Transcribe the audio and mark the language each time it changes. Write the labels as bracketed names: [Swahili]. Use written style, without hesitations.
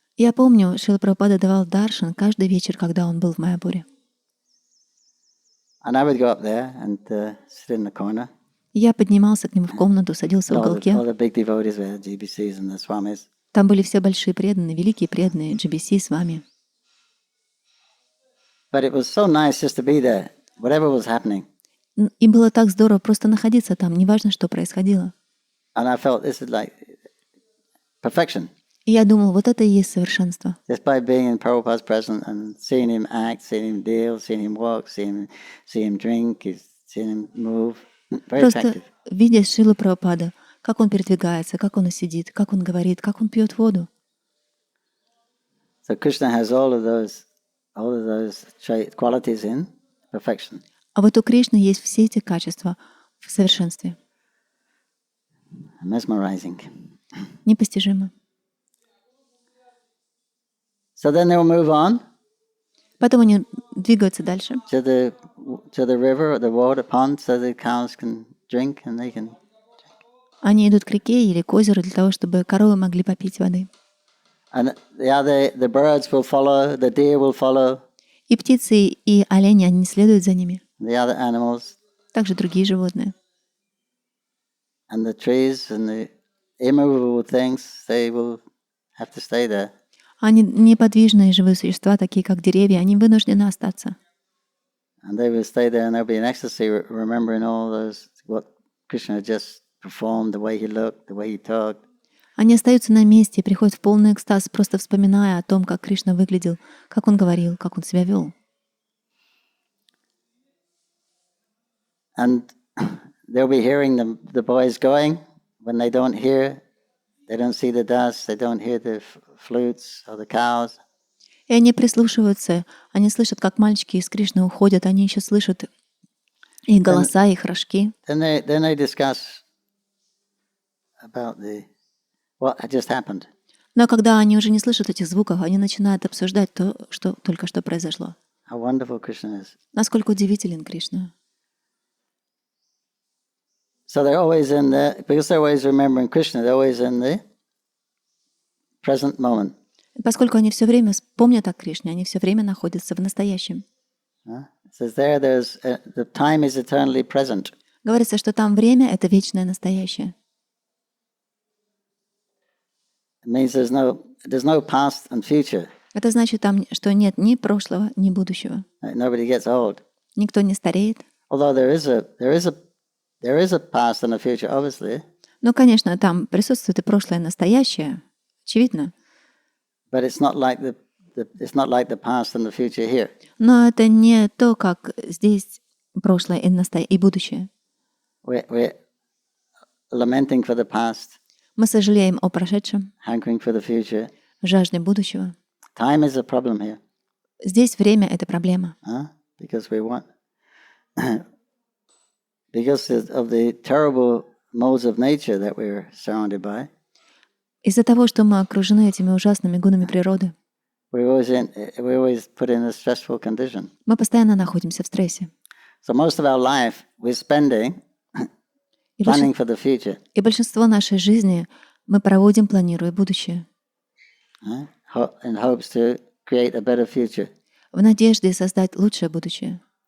[Russian] Я помню, Шрила Прабхупада давал даршан каждый вечер, когда он был в Майяпуре. [English] And I would go up there and sit in the corner. [Russian] Я поднимался к нему в комнату, садился в [English] All [Russian] уголке. [English] the big devotees were GBCs and the Swamis. [Russian] Там были все большие преданные, великие преданные, GBC с вами. [English] But it was so nice just to be there, whatever was happening. [Russian] И было так здорово просто находиться там, неважно, что происходило. [English] And I felt this is like perfection. [Russian] И я думал, вот это и есть совершенство. [English] Just by being in Prabhupada's presence and seeing him act, seeing him deal, seeing him walk, seeing him drink, seeing him move. Very [Russian] Просто [English] attractive. [Russian] видя Шрилу Прабхупаду, как он передвигается, как он сидит, как он говорит, как он пьет воду. [English] So Krishna has all of those qualities in perfection. [Russian] А вот у Кришны есть все эти качества в совершенстве. [English] Mesmerizing. [Russian] Непостижимо. [English] So then they will move on [Russian] Потом они двигаются дальше [English] to the river or the water pond so the cows can drink and they can. [Russian] Они идут к реке или к озеру для того, чтобы коровы могли попить воды. [English] And the birds will follow, the deer will follow, [Russian] И птицы, и олени, они следуют за ними. [English] the other animals, [Russian] Также другие животные. [English] and the trees and the immovable things, they will have to stay there. [Russian] Они неподвижные живые существа, такие как деревья, они вынуждены остаться. [English] And they will stay there and they'll be in ecstasy, remembering all those, what Krishna just performed, the way he looked, the way he talked. [Russian] Они остаются на месте и приходят в полный экстаз, просто вспоминая о том, как Кришна выглядел, как он говорил, как он себя вел. [English] And they'll be hearing the boys going. When they don't hear, they don't see the dust, they don't hear the flutes or the cows. [Russian] И они прислушиваются, они слышат, как мальчики из Кришны уходят, они еще слышат их голоса, их рожки. [English] Then they discuss about what had just happened. [Russian] Но когда они уже не слышат этих звуков, они начинают обсуждать то, что только что произошло. [English] How wonderful Krishna is. [Russian] Насколько удивителен Кришна. [English] So they're always in because they're always remembering Krishna, they're always in the present moment. [Russian] И поскольку они все время помнят о Кришне, они все время находятся в настоящем. [English] It says the time is eternally present. [Russian] Говорится, что там время — это вечное настоящее. [English] It means there's no past and future. [Russian] Это значит, там, что нет ни прошлого, ни будущего. [English] Nobody gets old. [Russian] Никто не стареет. [English] Although there is a past and a future, obviously. [Russian] Ну, конечно, там присутствует и прошлое, и настоящее, очевидно. [English] But it's not like the past and the future here. [Russian] Но это не то, как здесь прошлое и будущее. [English] We're lamenting for the past, [Russian] Мы сожалеем о прошедшем, [English] hankering for the future. [Russian] жаждем будущего. [English] Time is a problem here. [Russian] Здесь время — это проблема. [English] Because because of the terrible modes of nature that we're surrounded by. [Russian] Из-за того, что мы окружены этими ужасными гунами природы, [English] We're always put in a stressful condition. [Russian] мы постоянно находимся в стрессе. [English] So most of our life we're spending planning for the future. [Russian] И большинство нашей жизни мы проводим, планируя будущее. [English] In hopes to create a better future. [Russian] В надежде создать лучшее будущее.